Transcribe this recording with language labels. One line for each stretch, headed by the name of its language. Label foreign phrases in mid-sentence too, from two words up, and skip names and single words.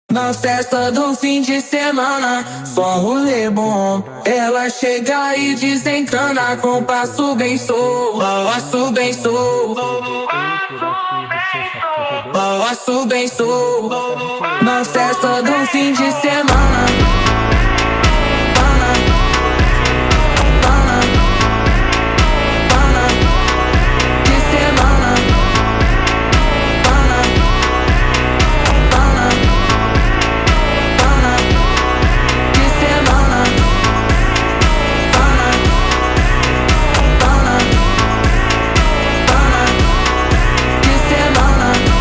Portuguese: Na festa do fim de semana, só um rolê bom. Ela chega e desencana com passo bem solto, passo bem solto,
Bangla: এই প্রোডাক্টটি হচ্ছে সবচেয়ে বেস্ট।
Portuguese: passo bem
Bangla: এই যে
Portuguese: solto.
Bangla: পুরাটা হচ্ছে
Portuguese: Na festa do fim de
Bangla: আপনার
Portuguese: semana,
Bangla: এটা হচ্ছে
Portuguese: de semana, de semana, de semana.